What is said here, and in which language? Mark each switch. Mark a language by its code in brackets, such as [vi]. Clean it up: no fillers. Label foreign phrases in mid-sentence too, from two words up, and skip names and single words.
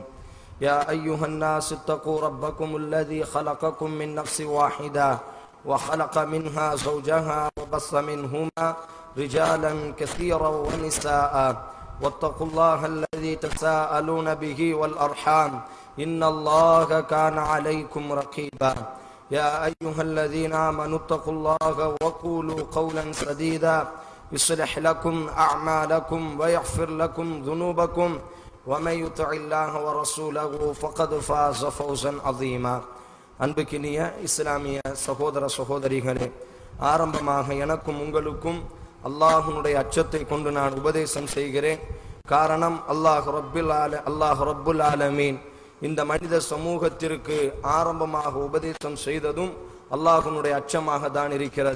[ar] يا أيها الناس اتقوا ربكم الذي خلقكم من نفس واحدة وخلق منها زوجها وبث منهما رجالا كثيرا ونساء واتقوا الله الذي تساءلون به والأرحام إن الله كان عليكم رقيبا. يا أيها الذين آمنوا اتقوا الله وقولوا قولا سديدا يصلح لكم أعمالكم ويغفر لكم ذنوبكم ومن يطع الله ورسوله فقد فاز فوزا عظيما. [ta] அன்புக்கினிய இஸ்லாமிய சகோதர சகோதரிகளே, ஆரம்பமாக எனக்கும் உங்களுக்கும் அல்லாஹ்வுடைய அச்சத்தை கொண்டு நான் உபதேசம் செய்கிறேன். காரணம், [ar] الله رب العالمين [ta] இந்த மனித சமூகத்திற்கு ஆரம்பமாக உபதேசம் செய்ததும் அல்லாஹ்வுடைய அச்சமாக தான் இருக்கிறது.